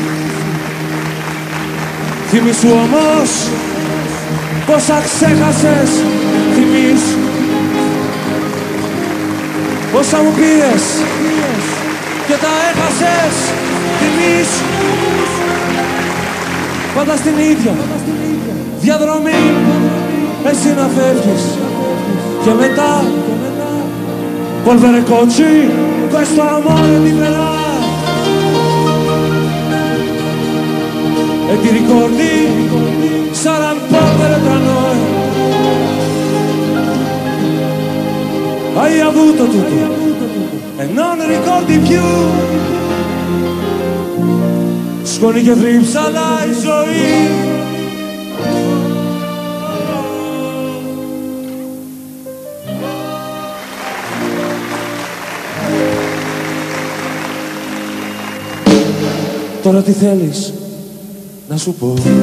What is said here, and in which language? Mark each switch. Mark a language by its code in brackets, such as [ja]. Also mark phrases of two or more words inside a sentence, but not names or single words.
[el] Θυμήσου όμως πόσα ξέχασες, θυμήσου πόσα μου πήρες και τα έχασες, θυμήσου. Πάντα στην ίδια διαδρομή εσύ να φεύγεις και μετά [it] polvere cocci, questo amore diverrà e ti ricordi, sarà un polvere tra noi. Hai avuto tutto e non ricordi più. [el] Σκόνη και θρύψαλα η ζωή. Τώρα τι θέλεις να σου πω?